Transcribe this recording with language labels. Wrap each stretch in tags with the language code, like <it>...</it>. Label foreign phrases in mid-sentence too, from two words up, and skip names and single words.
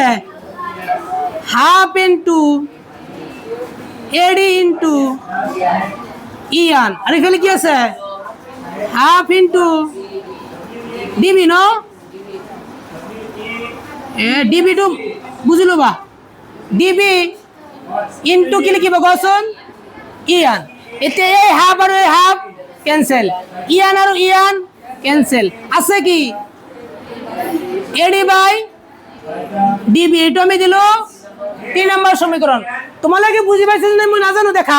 <en>half into</en> <as>এ ডি ইনটু ই এন। আর এখানে কি আছে?</as> <en>half into</en> <as>ডিবি, ন? ডিবি টু বুঝি লবা। ডিবি ইনটু কি লিখিব কোৱাচোন? ই এন। এতিয়া এই হাফ আৰু এই হাফ কেনসেল, ই এন আৰু ই এন কেনসেল। আছে কি? এডি বাই ডিবি। এটা আমি দিলো 3 নাম্বার সমীকরণ। তোমালোকে বুঝি পাইছিল না? মই নাজানো, দেখা।</as>